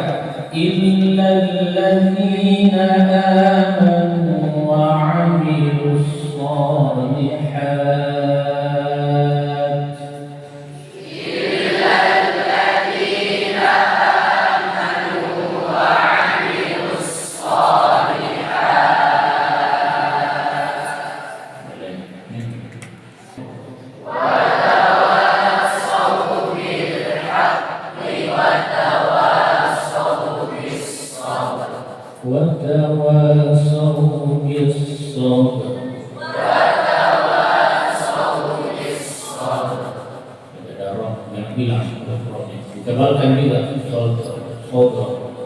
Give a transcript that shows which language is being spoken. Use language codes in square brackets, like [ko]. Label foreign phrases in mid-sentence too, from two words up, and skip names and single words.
[ar] إلا الذين آمنوا وعملوا الصالحات. إلا الذين آمنوا وعملوا الصالحات. وتواصوا بالحق وتواصوا بالصبر. وتواصوا بالصبر. وتواصوا بالصبر. [id] Ada orang yang bilang, ditebalkan juga sabr.